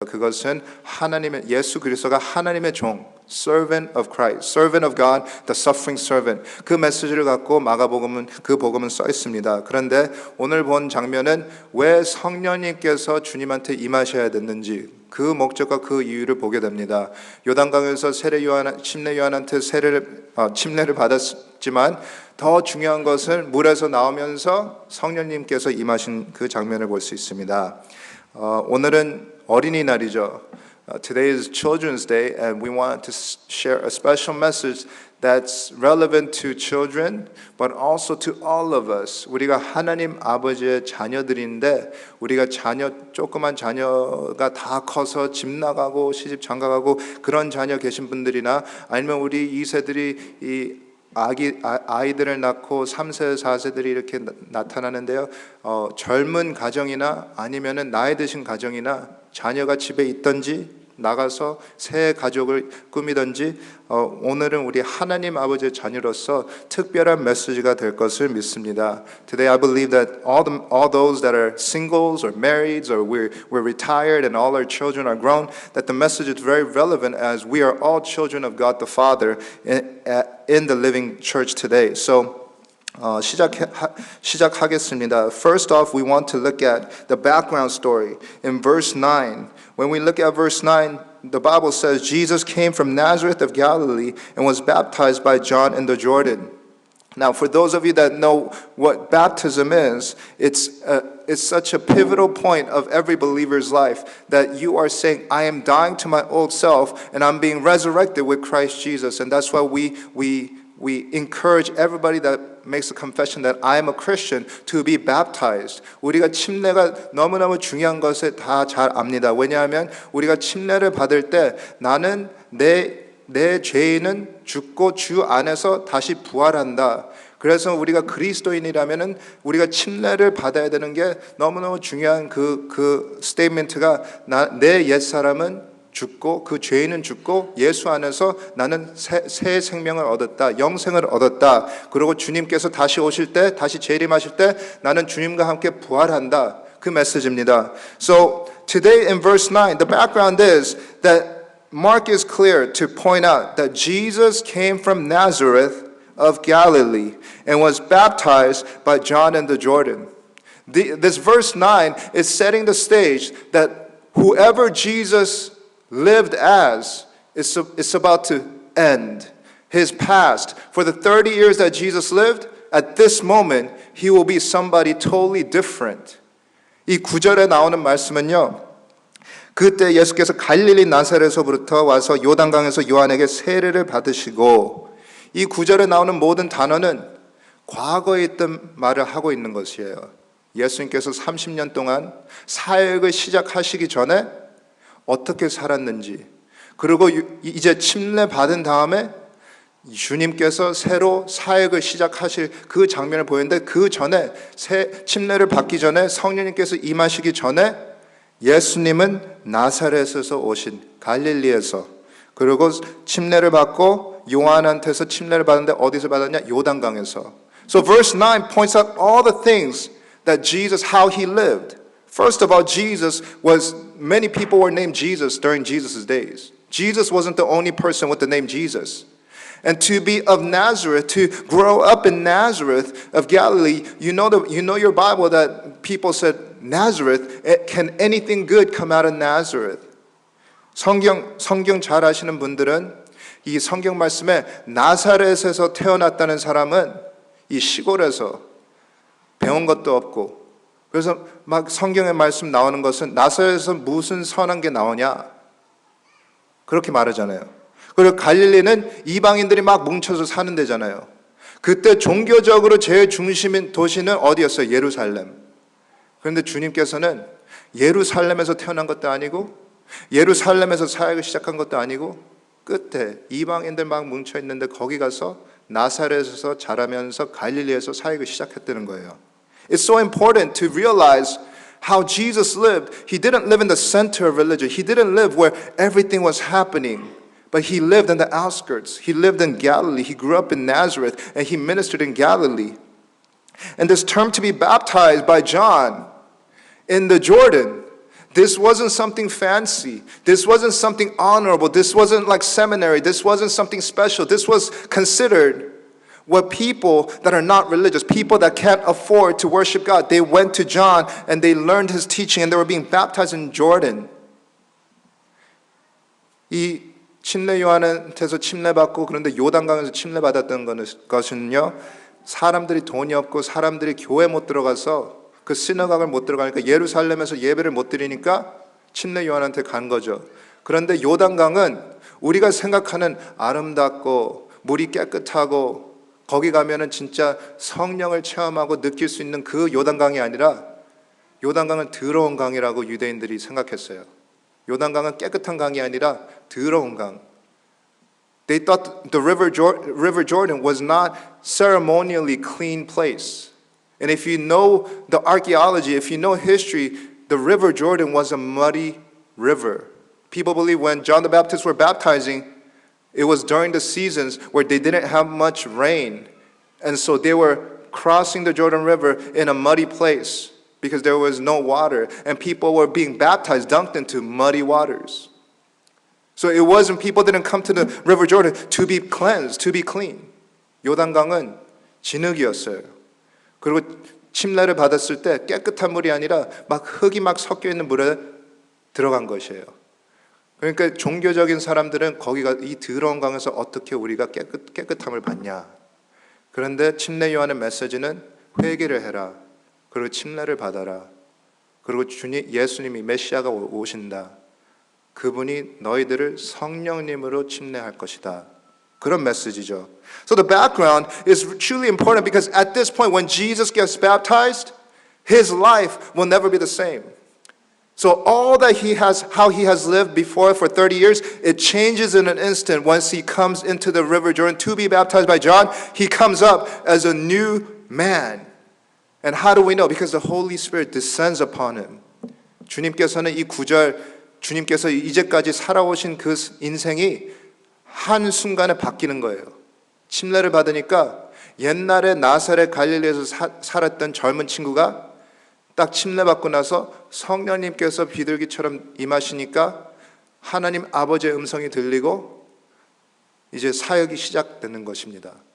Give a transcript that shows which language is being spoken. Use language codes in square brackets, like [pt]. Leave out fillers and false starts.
[ko] 그것은 하나님의 예수 그리스도가 하나님의 종, [en] servant of Christ, servant of God, the suffering servant. [ko] 그 메시지를 갖고 마가복음은 그 복음은 써 있습니다. 그런데 오늘 본 장면은 왜 성령님께서 주님한테 임하셔야 됐는지 그 목적과 그 이유를 보게 됩니다. 요단강에서 침례 요한한테 침례를 받았지만 더 중요한 것은 물에서 나오면서 성령님께서 임하신 그 장면을 볼 수 있습니다. 오늘은 어린이날이죠. [en] Today is Children's Day, and we want to share a special message that's relevant to children, but also to all of us. [ko] 우리가 하나님 아버지의 자녀들인데 우리가 조그만 자녀가 다 커서 집 나가고 시집 장가가고 그런 자녀 계신 분들이나 아니면 우리 2세들이 이 아이들을 낳고 3세, 4세들이 이렇게 나타나는데요. 젊은 가정이나 아니면은 나이 드신 가정이나 자녀가 집에 있든지 나가서 새 가족을 꾸미든지 오늘은 우리 하나님 아버지의 자녀로서 특별한 메시지가 될 것을 믿습니다. [en] Today I believe that all those that are singles or married or we're retired and all our children are grown, that the message is very relevant as we are all children of God the Father in the living church today. So [ko] 시작하겠습니다. [en] First off, we want to look at the background story. In verse 9, when we look at verse 9, the Bible says Jesus came from Nazareth of Galilee and was baptized by John in the Jordan. Now, for those of you that know what baptism is, it's such a pivotal point of every believer's life that you are saying, I am dying to my old self and I'm being resurrected with Christ Jesus. And that's why we encourage everybody that makes a confession that I am a Christian to be baptized. [ko] 우리가 침례가 너무너무 중요한 것을 다 잘 압니다. 왜냐하면 우리가 침례를 받을 때 나는 내 죄인은 죽고 주 안에서 다시 부활한다. 그래서 우리가 그리스도인이라면은 우리가 침례를 받아야 되는 게 너무너무 중요한 그 스테이트먼트가 내 옛사람은 죽고 그 죄인은 죽고 예수 안에서 나는 새 생명을 얻었다. 영생을 얻었다. 그리고 주님께서 다시 오실 때 다시 재림하실 때 나는 주님과 함께 부활한다. 그 메시지입니다. [en] So today in verse 9 the background is that Mark is clear to point out that Jesus came from Nazareth of Galilee and was baptized by John in the Jordan. This verse 9 is setting the stage that whoever Jesus lived as is about to end. His past, for the 30 years that Jesus lived, at this moment, he will be somebody totally different. [ko] 이 9절에 나오는 말씀은요, 그때 예수께서 갈릴리 나사렛에서부터 와서 요단강에서 요한에게 세례를 받으시고, 이 9절에 나오는 모든 단어는 과거에 있던 말을 하고 있는 것이에요. 예수님께서 30년 동안 사역을 시작하시기 전에 어떻게 살았는지, 그리고 이제 침례 받은 다음에 주님께서 새로 사역을 시작하실 그 장면을 보였는데 그 전에 침례를 받기 전에 성령님께서 임하시기 전에 예수님은 나사렛에서 오신 갈릴리에서 그리고 침례를 받고 요한한테서 침례를 받는데 어디서 받았냐? 요단강에서. [en] So verse 9 points out all the things that Jesus, how he lived. First of all, many people were named Jesus during Jesus' days. Jesus wasn't the only person with the name Jesus. And to be of Nazareth, to grow up in Nazareth of Galilee, you know your Bible that people said, Nazareth, can anything good come out of Nazareth? [ko] 성경 잘 아시는 분들은 이 성경 말씀에 나사렛에서 태어났다는 사람은 이 시골에서 배운 것도 없고 그래서 막 성경의 말씀 나오는 것은 나사렛에서 무슨 선한 게 나오냐? 그렇게 말하잖아요. 그리고 갈릴리는 이방인들이 막 뭉쳐서 사는 데잖아요. 그때 종교적으로 제일 중심인 도시는 어디였어요? 예루살렘. 그런데 주님께서는 예루살렘에서 태어난 것도 아니고 예루살렘에서 사역을 시작한 것도 아니고 끝에 이방인들 막 뭉쳐 있는데 거기 가서 나사렛에서 자라면서 갈릴리에서 사역을 시작했다는 거예요. [en] It's so important to realize how Jesus lived. He didn't live in the center of religion. He didn't live where everything was happening. But he lived in the outskirts. He lived in Galilee. He grew up in Nazareth and he ministered in Galilee. And this term to be baptized by John in the Jordan, This wasn't something fancy. This wasn't something honorable. This wasn't like seminary. This wasn't something special. This was considered what people that are not religious, people that can't afford to worship God, they went to John and they learned his teaching and they were being baptized in Jordan. [ko] 이 침례 요한한테서 침례받고 그런데 요단강에서 침례받았던 것은요, 사람들이 돈이 없고 사람들이 교회 못 들어가서 그 시너각을 못 들어가니까 예루살렘에서 예배를 못 드리니까 침례 요한한테 간 거죠. 그런데 요단강은 우리가 생각하는 아름답고 물이 깨끗하고 거기 가면은 진짜 성령을 체험하고 느낄 수 있는 그 요단강이 아니라 요단강은 더러운 강이라고 유대인들이 생각했어요. 요단강은 깨끗한 강이 아니라 더러운 강. [en] They thought the River Jordan was not ceremonially clean place. And if you know the archaeology, if you know history, the River Jordan was a muddy river. People believe when John the Baptist were baptizing, it was during the seasons where they didn't have much rain. And so they were crossing the Jordan River in a muddy place because there was no water. And people were being baptized, dunked into muddy waters. So it wasn't, people didn't come to the River Jordan to be cleansed, to be clean. [ko] 요단강은 진흙이었어요. 그리고 침례를 받았을 때 깨끗한 물이 아니라 막 흙이 막 섞여 있는 물에 들어간 것이에요. 그러니까 종교적인 사람들은 거기가 이 더러운 강에서 어떻게 우리가 깨끗함을 받냐. 그런데 침례 요한의 메시지는 회개를 해라. 그리고 침례를 받아라. 그리고 예수님이 메시아가 오신다. 그분이 너희들을 성령님으로 침례할 것이다. 그런 메시지죠. [en] So the background is truly important because at this point when Jesus gets baptized, his life will never be the same. So all that he has, how he has lived before for 30 years, it changes in an instant once he comes into the River Jordan to be baptized by John. He comes up as a new man. And how do we know? Because the Holy Spirit descends upon him. [ko] 주님께서는 이 구절, 주님께서 이제까지 살아오신 그 인생이 한순간에 바뀌는 거예요. 침례를 받으니까 옛날에 나사렛 갈릴리에서 살았던 젊은 친구가 딱 침례받고 나서 성령님께서 비둘기처럼 임하시니까 하나님 아버지의 음성이 들리고 이제 사역이 시작되는 것입니다.